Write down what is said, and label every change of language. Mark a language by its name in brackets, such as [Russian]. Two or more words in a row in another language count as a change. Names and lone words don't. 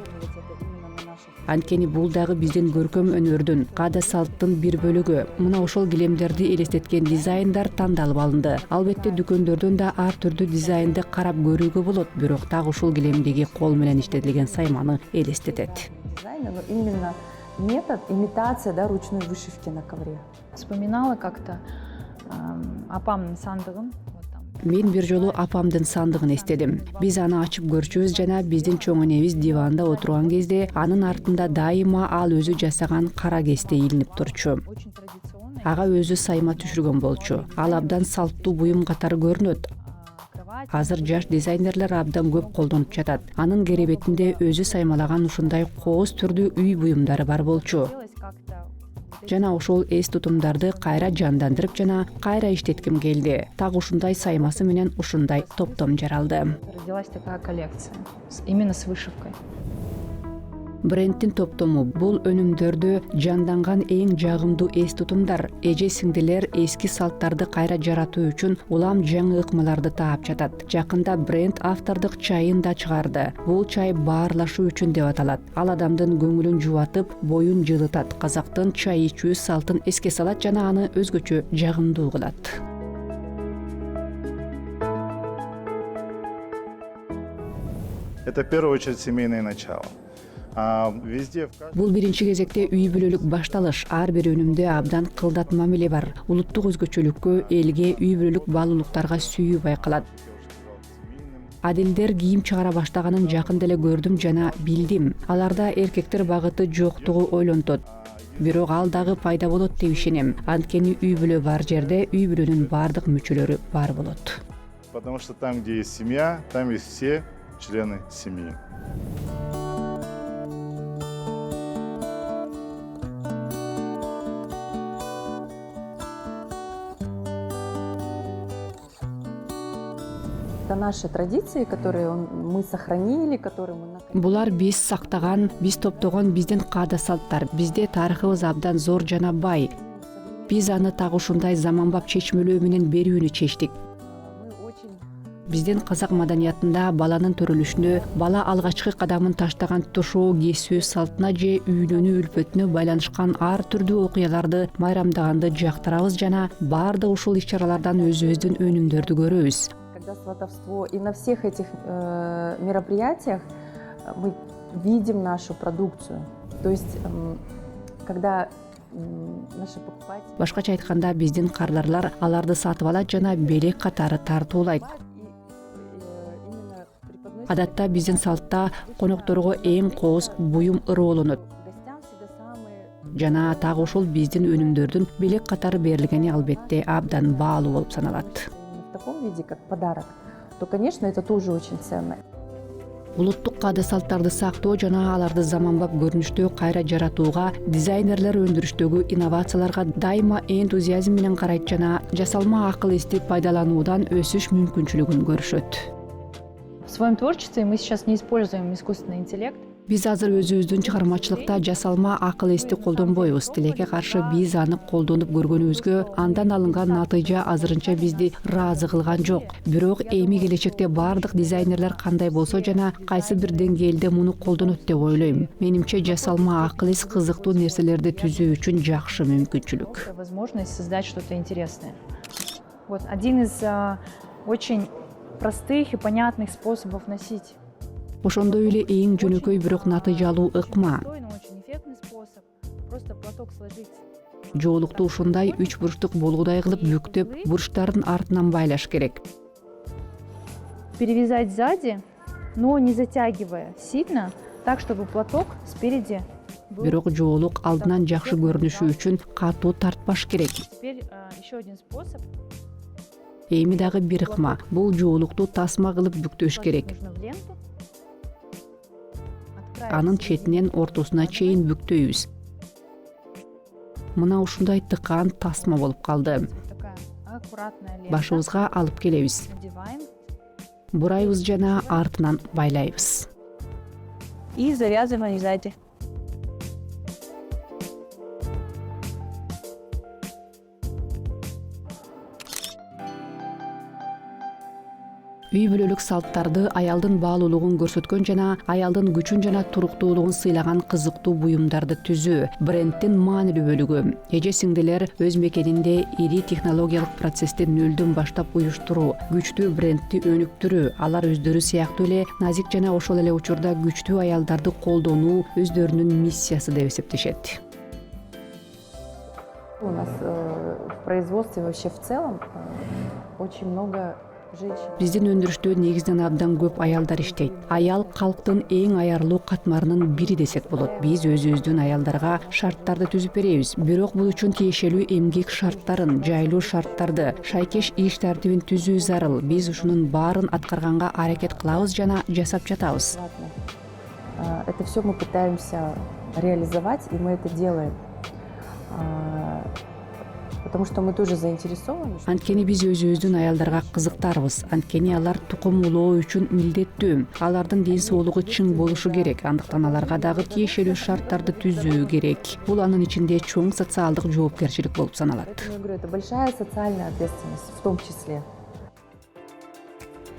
[Kyrgyz] Анткени бул дагы биздин көркөм өнөрдүн, каада салттын бир бөлүгү. Мына ошол килемдерди элестеткен дизайндар тандалып алынды. Албетте дүкөндөрдөн да ар түрдүү дизайнды карап көрүүгө болот, бирок так ушул килемдеги кол менен иштетилген сайманы элестетет. [Russian] дизайн, но именно метод имитация, да, ручной вышивки на ковре. Вспоминала как-то [Kyrgyz] апамдын сандыгын. [Russian] Вот там. [Kyrgyz] Мен бир жолу апамдын сандыгын эстедим. Биз аны ачып көрчүбүз жана биздин чоң энебиз диванда отурган кезде анын артында дайыма ал өзү жасаган кара кесте илинип турчу. [Russian] Очень традиционный. [Kyrgyz] Ага өзү сайма түшүргөн болчу. Ал абдан салттуу буюм катары көрүнөт. Кровать. Азыр жаш дизайнерлер абдан көп колдонуп жатат. Анын керебетинде өзү саймалаган ушундай кооз түрдүү үй буюмдары бар болчу. [Russian] Хотелось как-то [Kyrgyz] Жана ошол эс тутумдарды кайра жандандырып жана кайра иштетким келди. Так ушундай саймасы менен ушундай топтом жаралды. [Russian] родилась такая коллекция. Именно с вышивкой. [Kyrgyz] Брендтин топтому бул өнүмдөрдө жанданган эң жагымдуу эс тутумдар. Эже сиңдилер эски салттарды кайра жаратуу үчүн улам жаңы ыкмаларды таап жатат. Жакында бренд автордук чайын да чыгарды. Бул чай баарлашуу үчүн деп аталат. Ал адамдын көңүлүн жубатып, боюн жылытат. Казактын чай ичүү салтын эске салат жана аны өзгөчө жагымдуу кылат. [Russian] Это в первую очередь семейное начало. А везде, в каждом... [Kyrgyz] Бул биринчи кезекте үй бүлөлүк башталыш. Ар бир өнүмдө абдан кылдат мамиле бар. Улуттук өзгөчөлүккө, элге, үй бүлөлүк баалуулуктарга сүйүү байкалат. Адилдер кийим чыгара баштаганын жакында эле көрдүм жана билдим. Аларда эркектер багыты жоктугу ойлонтот. Бирок ал дагы пайда болот деп ишенем. Анткени үй бүлө бар жерде үй бүлөнүн бардык мүчөлөрү бар болот. [Russian] Потому что там, где есть семья, там есть все члены семьи. Это наши традиции, которые мы сохранили, которые мы накопили. [Kyrgyz] Булар биз сактаган, биз топтогон биздин каада салттар. Бизде тарыхыбыз абдан зор жана бай. Биз аны так ушундай заманбап чечмелөө менен берүүнү чечтик. [Russian] Мы очень [Kyrgyz] Биздин казак маданиятында баланын төрөлүшүнө, бала алгачкы кадамын таштаган тошоо кесүү салтына же үйлөнүү үлпөтүнө байланышкан ар түрдүү окуяларды майрамдаганды жактырабыз жана баардык ушул иш-чаралардан өзүбүздүн өнүмдөрдү көрөбүз. [Russian] когда сватовство, и на всех этих мероприятиях мы видим нашу продукцию. То есть, когда наши покупатели... [Kyrgyz] Башкача айтканда, биздин кардарлар аларды сатып алат жана белек катары тартуулайт. Адатта биздин салтта конокторго эң кооз буюм ырыолонот. Жана так ушул биздин өнүмдөрдүн белек катары берилгени албетте абдан баалуу болуп саналат. [Russian] В таком виде, как подарок, то, конечно, это тоже очень ценно. [Kyrgyz] Улуттук каада салттарды сактоо жана аларды заманбап көрүнүштө кайра жаратууга, дизайнерлер өндүрүштөгү инновацияларга дайыма энтузиазм менен карайт жана жасалма акыл эсти пайдалануудан өсүш мүмкүнчүлүгүн көрүшөт. [Russian] В своем творчестве мы сейчас не используем искусственный интеллект. [Kyrgyz] Биз азыр өзүбүздүн чыгармачылыкта жасалма акыл эсти колдонбойбуз. Тилекке каршы биз аны колдонуп көргөнүбүзгө андан алынган натыйжа азырынча бизди ыраазы кылган жок. Бирок эми келечекте бардык дизайнерлер кандай болсо жана кайсы бир деңгээлде муну колдонот деп ойлойм. Менимче жасалма акыл эс кызыктуу нерселерди түзүү үчүн жакшы мүмкүнчүлүк. [Russian] Возможность создать что-то интересное. Вот один из очень простых и понятных способов носить. [Kyrgyz] Ошондой эле эң жөнөкөй бирок натыйжалуу ыкма. [Russian] Но очень эффектный способ. Просто платок сложить. [Kyrgyz] Жоолукту ушундай 3 бурчтук болгудай кылып бүктөп, бурчтардын артынан байлаш керек. [Russian] Перевязать сзади, но не затягивая сильно, так, чтобы платок спереди был. [Kyrgyz] Бирок жоолук алдынан жакшы көрүнүшү үчүн катуу тартпаш керек. [Russian] Теперь еще один способ. [Kyrgyz] Эми дагы бир ыкма. Бул жоолукту тасма кылып бүктөш керек. [Russian] Нужно в ленту. [Kyrgyz] Анын четинен ортосуна чейин бүктөйбүз. Мына ушундай тыкаан тасма болуп калды. [Russian] Такая аккуратная лента. [Kyrgyz] Башыбызга алып келебиз. Надеваем. Бурайбыз жана артынан байлайбыз. [Russian] И завязываем сзади. [Kyrgyz] Үй бүлөлүк салттарды аялдын баалуулугун көрсөткөн жана аялдын күчүн жана туруктуулугун сыйлаган кызыктуу буюмдарды түзүү брендтин маанилүү бөлүгү. Эже сиңдилер өз мекенинде ири технологиялык процессти нөлдөн баштап уюштуруу, күчтүү брендти өнүктүрүү, алар өздөрү сыяктуу эле назик жана ошол эле учурда күчтүү аялдарды колдонуу өздөрүнүн миссиясы деп эсептешет. [Russian] У нас в производстве вообще в целом очень много женщин. [Kyrgyz] Биздин өндүрүштө негизинен абдан көп аялдар иштейт. Аял калктын эң аярлуу катмарынын бири десек болот. Биз өзүбүздүн аялдарга шарттарды түзүп беребиз. Бирок бул үчүн тиешелүү эмгек шарттарын, жайлуу шарттарды, шайкеш иш тартибин түзүү зарыл. Биз ушунун баарын аткарганга аракет кылабыз жана жасап жатабыз. [Russian] Это все мы пытаемся реализовать, и мы это делаем. Потому что мы тоже заинтересованы. [Kyrgyz] Анткени биз өзүбүздүн аялдарга кызыктарбыз. Анткени алар тукум улоо үчүн милдеттүү. Алардын ден соолугу чың болушу керек. Андыктан аларга дагы тиешелүү шарттарды түзүү керек. Бул анын ичинде чоң социалдык жоопкерчилик болуп саналат. [Russian] Поэтому я говорю, это большая социальная ответственность в том числе.